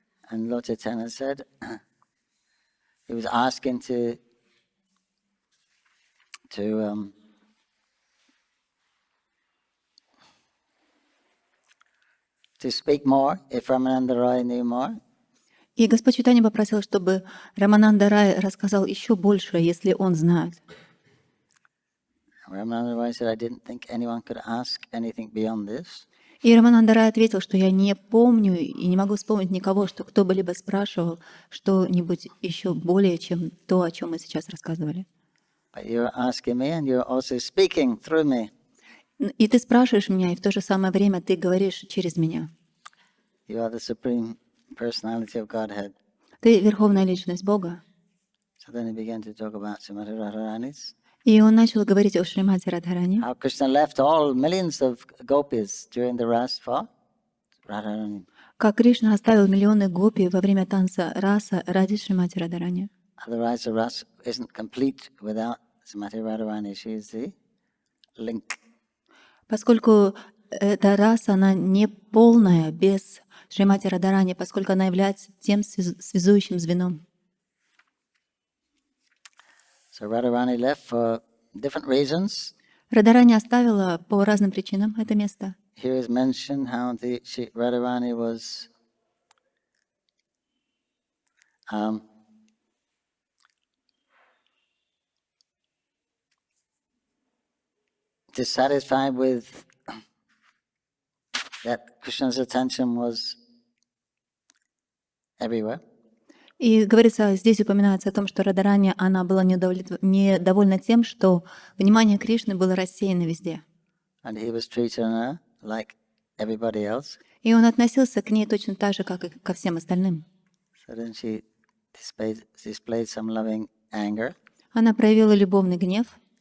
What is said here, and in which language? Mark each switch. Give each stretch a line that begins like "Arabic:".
English: And Lord Chaitanya said he was asking to speak more if Ramananda Roy knew more.
Russian: И Господь Чайтанья попросил, чтобы Рамананда Рай рассказал еще больше, если он знает.
English: Ramananda Roy said, I didn't think anyone could ask anything beyond this.
Russian: И Рамананда Рай ответил, что я не помню и не могу вспомнить никого, что кто бы либо спрашивал что-нибудь еще более, чем то, о чем мы сейчас рассказывали.
English: But you're asking me and you're also speaking through me.
Russian: И ты спрашиваешь меня, и в то же самое время ты говоришь через меня.
English: You are the supreme personality of Godhead.
Russian: Ты верховная личность Бога.
English: So then he began to talk about Srimati Radharani's.
Russian: И он начал говорить о Шримати Радхарани.
English: How Krishna left all millions of gopis during the ras for Radharani.
Russian: Как Кришна оставил миллионы гопи во время танца раса ради Шримати Радхарани.
English: Otherwise, the ras isn't complete without Srimati Radharani. She is the link.
Russian: Поскольку эта раса, она не полная без Шримати Радарани, поскольку она является тем связующим звеном.
English: So Radharani left for different reasons.
Russian: Радарани оставила по разным причинам это место.
English: Here is mentioned how Radharani was dissatisfied with that Krishna's attention was everywhere.
Russian: И говорится, здесь упоминается о том, что Радарани, она была недовольна тем, что внимание Кришны было рассеяно везде.
English: And he was treating her like everybody else.
Russian: И он относился к ней точно так же, как и ко всем остальным.
English: So then she displayed some loving anger.
Russian: Она проявила любовный гнев.